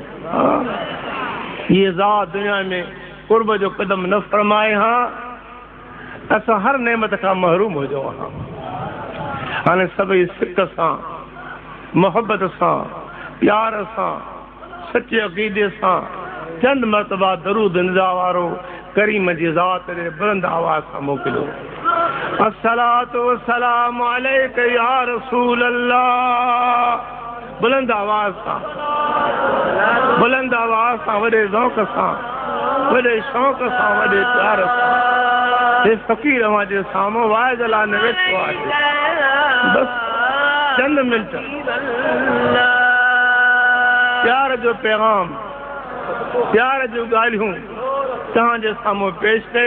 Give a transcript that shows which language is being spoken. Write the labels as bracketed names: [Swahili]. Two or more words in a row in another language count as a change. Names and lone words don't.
[Sindhi] ये ज़ात दुनिया में कुर्ब जो कदम न फरमाए हाँ, असां हर नेमत खां महरूम हुजो हाँ। हाणे सभई सिक सां, मोहब्बत सां, प्यार सां, सचे अक़ीदे सां चंद मरतबा दरूद निदा वारो करीम जी ज़ात जे बुलंद आवाज़ सां मोकिलियो। [Arabic] الصلاة والسلام عليك يا رسول الله. [Sindhi] बुलंद आवाज़ सां, बुलंद आवाज़ सां, वॾे ज़ौक़ सां, वॾे शौक़ सां, वॾे प्यार सां। हे फ़कीर अवां जे साम्हूं वाइज लाइ न वेठो आहे। बस चंद मिंट प्यार जो पैगाम, प्यार जो ॻाल्हियूं तव्हांजे साम्हूं पेश कई।